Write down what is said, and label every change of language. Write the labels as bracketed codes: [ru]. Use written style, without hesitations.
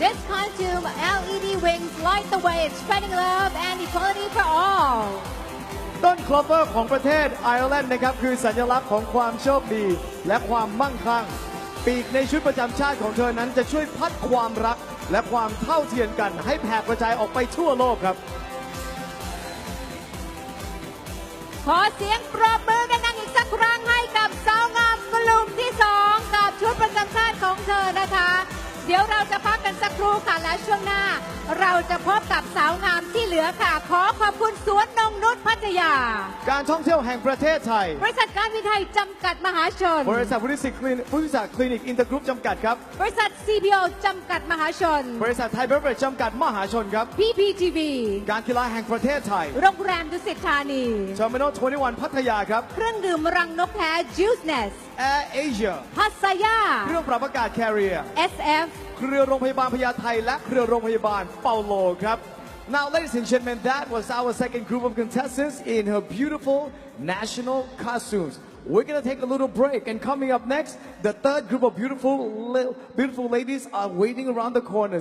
[en] This costume LED wings light the way, spreading love and equality for all. [th] ต้นคลอเวอร์ของประเทศไอร์แลนด์นะครับคือสัญลักษณ์ของความโชคดีและความมั่งคั่งปีกในชุดประจำชาติของเธอนั้นจะช่วยพัดความรักและความเท่าเทียมกันให้แผ่กระจายออกไปทั่วโลกครับ ขอเสียงปรบมือดังๆอีกสักครั้งให้กับสาวงามกลุ่มที่2กับชุดประจำชาติของเธอนะคะ เดี๋ยวเราจะพักกันสักครู่ค่ะและช่วงหน้า เราจะพบกับสาวงามที่เหลือค่ะ ขอขอบคุณสวนนงนุชพัทยา การท่องเที่ยวแห่งประเทศไทย บริษัทการวิทัยจำกัดมหาชน บริษัทบริษัทคลินิกอินเตอร์กรุ๊ปจำกัดครับ บริษัท CPO จำกัดมหาชน บริษัทไทยเบเวอร์เรจจำกัดมหาชนครับ PPTV การกีฬาแห่งประเทศไทย โรงแรมดุสิตธานี Terminal 21 พัทยาครับ เครื่องดื่มรังนกแท้ Juiceness Air Asia พัสยา เครื่องปรับอากาศ Carrier SF เครือโรงพยาบาลพญาไทและเครือโรงพยาบาลเปาโลครับ [en] Now, ladies and gentlemen, that was our second group of contestants in her beautiful national costumes. We're gonna take a little break, and coming up next, the third group of beautiful ladies are waiting around the corner.